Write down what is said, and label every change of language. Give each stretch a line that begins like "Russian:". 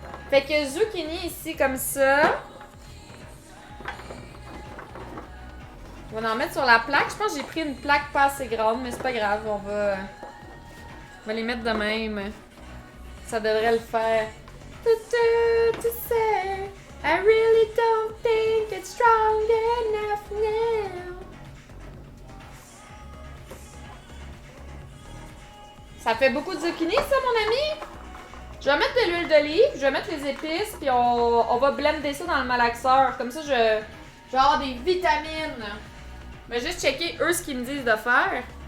French: Fait que zucchini ici comme ça. On va en mettre sur la plaque. Je pense que j'ai pris une plaque pas assez grande, mais c'est pas grave. On va les mettre de même. Ça devrait le faire. Tu sais.
English: I really don't think it's strong enough now.
French: Ça fait beaucoup de zucchini, ça, mon ami? Je vais mettre de l'huile d'olive, je vais mettre les épices, puis on va blender ça dans le malaxeur. Comme ça, je vais avoir des vitamines. Je vais juste checker, eux, ce qu'ils me disent de faire.